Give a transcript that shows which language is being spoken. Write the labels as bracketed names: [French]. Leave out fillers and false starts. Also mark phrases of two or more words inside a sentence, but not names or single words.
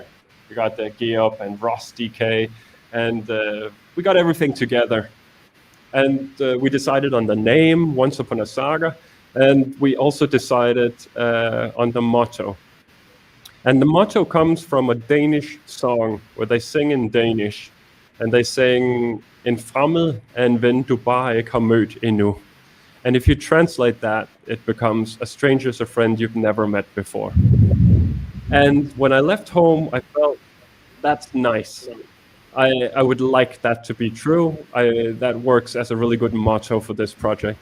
[English] We got the Geop and Ross DK, and we got everything together. And we decided on the name, Once Upon a Saga, and we also decided on the motto. And the motto comes from a Danish song where they sing in Danish, and they sing, [Danish] "En fremmed er en ven du bare ikke har mødt endnu." [English] And if you translate that, it becomes, "A stranger is a friend you've never met before." And when I left home, I felt that's nice. I would like that to be true. That works as a really good motto for this project.